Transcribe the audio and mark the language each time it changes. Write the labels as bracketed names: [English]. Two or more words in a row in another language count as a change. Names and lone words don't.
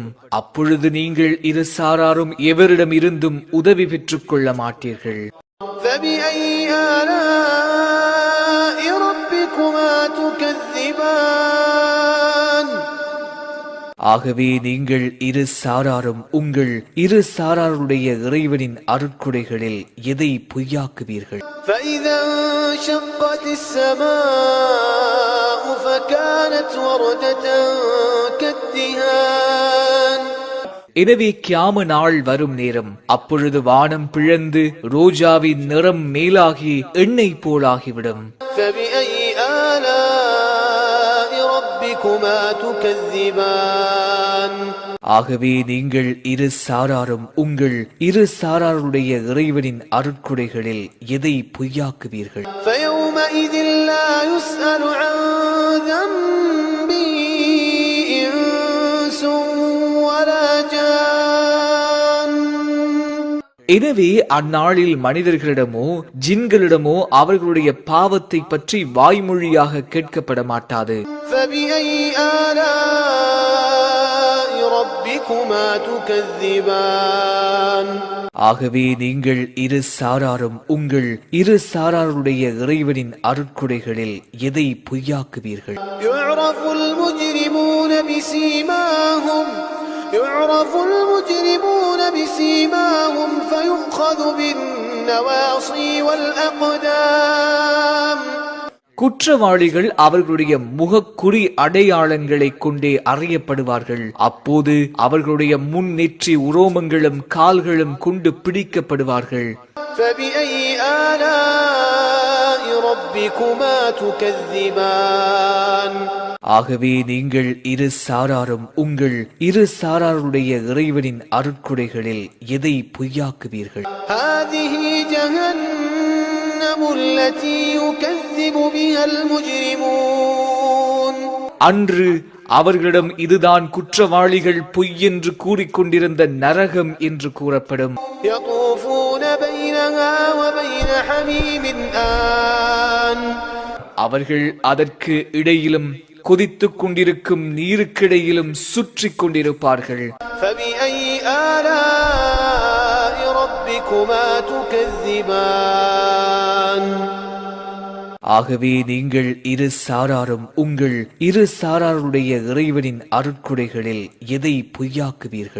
[Tamil] அப்பொழுது நீங்கள் இரு சாராரும் எவரிடம் இருந்தும் உதவி பெற்றுக் கொள்ள மாட்டீர்கள். [Arabic] فبأي آلاء ربكما تكذبان [Tamil] ஆகவே நீங்கள் இரு சாராரும் உங்கள் இரு சாராருடைய இறைவனின் அருட்கொடைகளில் எதை பொய்யாக்குவீர்கள்? [Arabic] فإذا انشقت السماء فكانت وردة كالدهان [Tamil] எனவே கியாம நாள் வரும் நேரம், அப்பொழுது வானம் பிளந்து ரோஜாவின் நிறம் மேலாகி எண்ணெய் போலாகிவிடும். [Arabic] فبأي آلاء ربكما تكذبان [Tamil] ஆகவே நீங்கள் இரு சாராரும் உங்கள் இரு சாராருடைய இறைவனின் அருட்கொடைகளில் எதை பொய்யாக்குவீர்கள்? [Arabic] فيومئذ لا يسأل عن ذنبه إنس ولا جان [Tamil] எனவே அந்நாளில் மனிதர்களிடமோ ஜின்களிடமோ அவர்களுடைய பாவத்தை பற்றி வாய்மொழியாக கேட்கப்பட மாட்டாது. [Arabic] فبأي آلاء ربكما تكذبان [Tamil] ஆகவே நீங்கள் இரு சாராரும் உங்கள் இரு சாராருடைய இறைவனின் அருட்கொடைகளில் எதை பொய்யாக்குவீர்கள்? [Arabic] يعرف المجرمون بسيماهم فيؤخذ بالنواصي والأقدام [Tamil] குற்றவாளிகள் அவர்களுடைய முகக்குறி அடையாளங்களை கொண்டே அறியப்படுவார்கள். அப்போது அவர்களுடைய முன் நெற்றி உரோமங்களும் கால்களும் கொண்டு பிடிக்கப்படுவார்கள். [Arabic] فبأي آلاء ربكما تكذبان [Tamil] ஆகவே நீங்கள் இரு சாராரும் உங்கள் இரு சாராருடைய இறைவனின் அருட்கொடைகளில் எதை பொய்யாக்குவீர்கள்? [Arabic] هذه جهنم التي يكذب بها المجرمون [Tamil] அன்று அவர்களிடம் இதுதான் குற்றவாளிகள் பொய் என்று கூறிக்கொண்டிருந்த நரகம் என்று கூறப்படும். [Arabic] يطوفون بينها وبين حميم آن [Tamil] அவர்கள் அதற்கு இடையிலும் கொதித்துக் கொண்டிருக்கும் நீருக்கிடையிலும் சுற்றி கொண்டிருப்பார்கள். [Arabic] فبأي آلاء ربكما تكذبان [Tamil] ஆகவே நீங்கள் இரு சாராரும் உங்கள் இரு சாராருடைய இறைவனின் அருட்கொடைகளில் எதை பொய்யாக்குவீர்கள்?